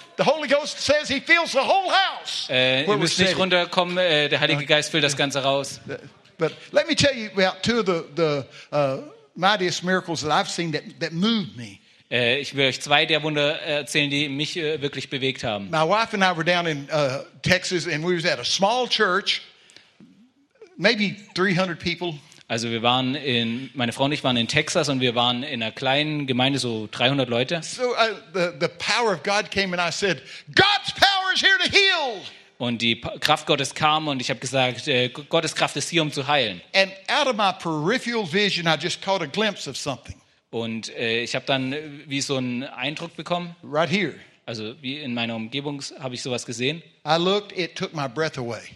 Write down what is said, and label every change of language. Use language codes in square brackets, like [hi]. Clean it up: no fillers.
[en] The Holy Ghost says he fills the whole house. [de] Ihr müsst nicht runterkommen. Der Heilige Geist füllt das Ganze raus. [en] But let me tell you about two of the mightiest miracles that I've seen that moved me. [de] Ich will euch zwei der Wunder erzählen, die mich wirklich bewegt haben. [en] My wife and I were down in Texas and we was at a small church, maybe 300 people. [de] Also meine Frau und ich waren in Texas und wir waren in einer kleinen Gemeinde, so 300 Leute. [en] So the power of God came and I said, God's power is here to heal. [de] Und die Kraft Gottes kam und ich habe gesagt, Gottes Kraft ist hier, um zu heilen. [en] And out of my peripheral vision, I just caught a glimpse of something. [de] Und ich habe dann wie so einen Eindruck bekommen. [en] Right here. [de] Also wie in meiner Umgebung habe ich sowas gesehen. [en] I looked, it took my breath away.